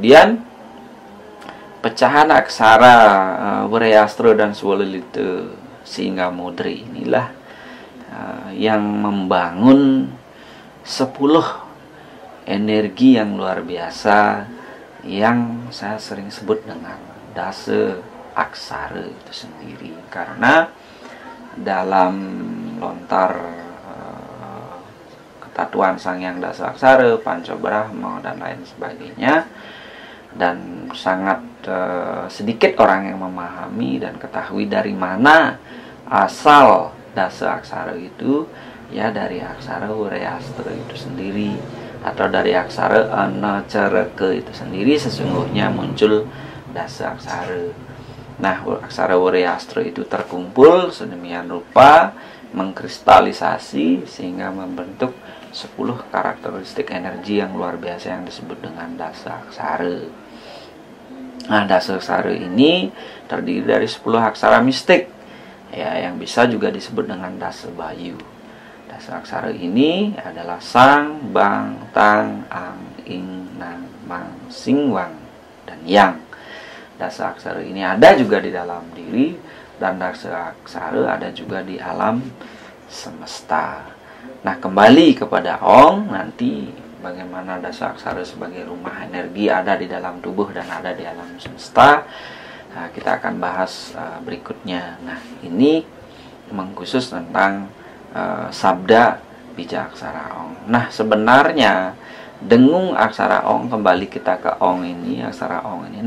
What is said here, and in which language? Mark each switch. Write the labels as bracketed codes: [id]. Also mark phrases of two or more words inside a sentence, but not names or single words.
[id] Nah, kemudian pecahan aksara Wreastra dan Swalelita Singga Mudri inilah yang membangun 10 energi yang luar biasa yang saya sering sebut dengan dasa aksara itu sendiri. Karena dalam lontar ketatuan Sang Hyang Dasa Aksara, Panca Brahma dan lain sebagainya, dan sangat sedikit orang yang memahami dan ketahui dari mana asal dasa aksara itu, ya dari aksara Wreastra itu sendiri, atau dari aksara Anacaraka itu sendiri sesungguhnya muncul dasa aksara. Nah, aksara Wreastra itu terkumpul sedemikian rupa, mengkristalisasi sehingga membentuk 10 karakteristik energi yang luar biasa yang disebut dengan dasa aksara. Nah, dasa aksara ini terdiri dari 10 aksara mistik, ya, yang bisa juga disebut dengan dasa bayu. Dasa aksara ini adalah Sang, Bang, Tang, Ang, Ing, Nang, Mang, Sing, Wang, dan Yang. Dasa aksara ini ada juga di dalam diri, dan dasa aksara ada juga di alam semesta. Nah, kembali kepada Ong, nanti bagaimana dasa aksara sebagai rumah energi ada di dalam tubuh dan ada di alam semesta, nah, kita akan bahas berikutnya. Nah, ini mengkhusus tentang sabda bija aksara Ong. Nah, sebenarnya dengung aksara Ong, kembali kita ke Ong ini, aksara Ong ini.